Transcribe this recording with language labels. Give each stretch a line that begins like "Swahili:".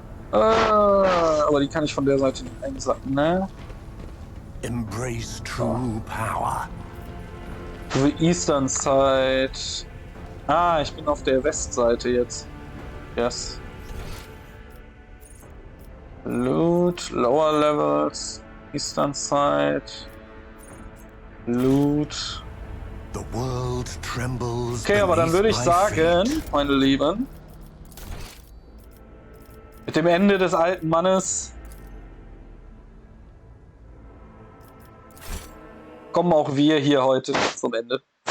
German: Aber die kann ich von der Seite nicht einsacken, ne?
English: Embrace true power. To the Eastern Side.
German: Ich bin auf der Westseite jetzt.
English: Yes. Loot, Lower Levels, Eastern Side. Loot. The world trembles.
German: Okay, aber dann würde ich sagen, meine Lieben, mit dem Ende des alten Mannes kommen auch wir hier heute zum Ende.